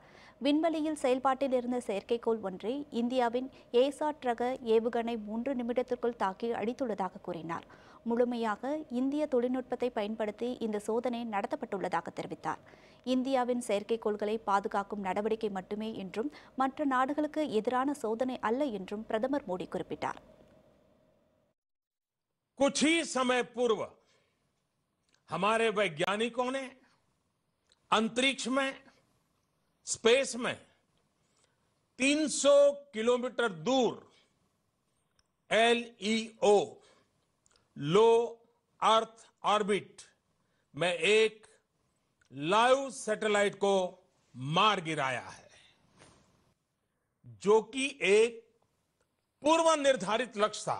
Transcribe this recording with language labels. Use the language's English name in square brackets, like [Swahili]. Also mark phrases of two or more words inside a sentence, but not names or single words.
[Tamil] விண்வெளியில் செயல்பாட்டில் இருந்த செயற்கைக்கோள் ஒன்றை இந்தியாவின் ஏசாட் ரக ஏவுகணை 3 நிமிடத்திற்குள் தாக்கி அழித்துள்ளதாக கூறினார். முழுமையாக இந்திய தொழில்நுட்பத்தை பயன்படுத்தி இந்த சோதனை நடத்தப்பட்டுள்ளதாக தெரிவித்தார். இந்தியாவின் செயற்கைக்கோள்களை பாதுகாக்கும் நடவடிக்கை மட்டுமே என்றும் மற்ற நாடுகளுக்கு எதிரான சோதனை அல்ல என்றும் பிரதமர் மோடி குறிப்பிட்டார். [Hindi] कुछ ही समय पूर्व हमारे वैज्ञानिकों ने अंतरिक्ष में, स्पेस में 300 किलोमीटर दूर LEO [English] low Earth orbit [Hindi] में एक [English] live satellite [Hindi] को मार गिराया है, जो कि एक पूर्व निर्धारित लक्ष्य था.